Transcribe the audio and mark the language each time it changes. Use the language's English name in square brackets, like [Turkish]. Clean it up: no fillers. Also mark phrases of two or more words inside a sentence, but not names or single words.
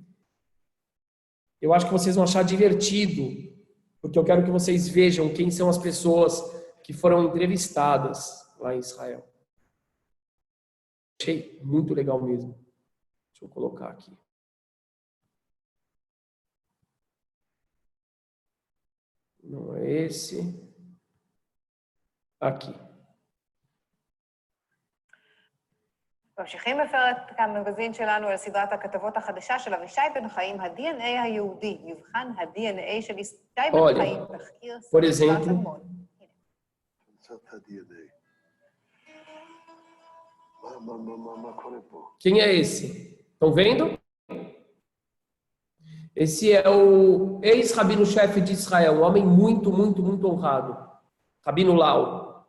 [Portuguese] Eu acho que vocês vão achar divertido, porque eu quero que vocês vejam quem são as pessoas que foram entrevistadas lá em Israel. Achei muito legal mesmo. Deixa eu colocar aqui. Não é esse. Aqui. [Hebrew] ממשיכים בפרק המגזין שלנו על סדרת הכתבות החדשה של אבישי בן חיים, ה-DNA היהודי, מבחן ה-DNA של אבישי בן חיים, תחקיר [Portuguese] por exemplo, quem é esse? Estão vendo? Esse é o ex-rabino-chefe de Israel, um homem muito honrado, Rabino Lau.